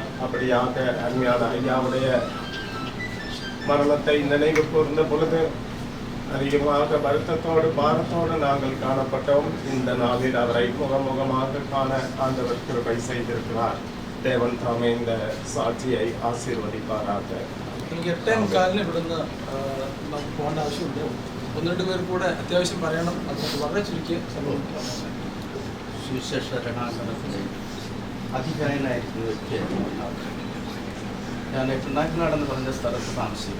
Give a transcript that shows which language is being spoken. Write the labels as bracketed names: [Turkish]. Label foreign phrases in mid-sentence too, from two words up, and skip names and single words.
[Tamil] அப்படியாக அருமையான ஐயாவுடைய மரணத்தை நினைவு கூர்ந்த பொழுது அதிகமாக வருத்தத்தோடு பாரத்தோடு நாங்கள் காணப்பட்டோம். இந்த நாளில் அவரை முகமுகமாக காண ஆண்டவர் கிருபை செய்திருக்கிறார். தேவன் தாமே இந்த സാക്ഷിயை ആശീർവദിപ്പാറാക. [Malayalam] എനിക്ക് 8:45 ഇവിടുന്ന് നമുക്ക് പോകേണ്ട ആവശ്യമുണ്ട്. 1-2 പേർ കൂടെ അത്യാവശ്യം പറയണം. അതുകൊണ്ട് വളരെ ചുരുക്കിയ സമയം സുവിശേഷ രണാങ്കണത്തിലെ അധികായനായിരിക്കുന്ന വ്യക്തിയായിരുന്നു. ഞാൻ കുന്നാക്കിനാട് എന്ന് പറഞ്ഞ സ്ഥലത്ത് താമസിക്കും.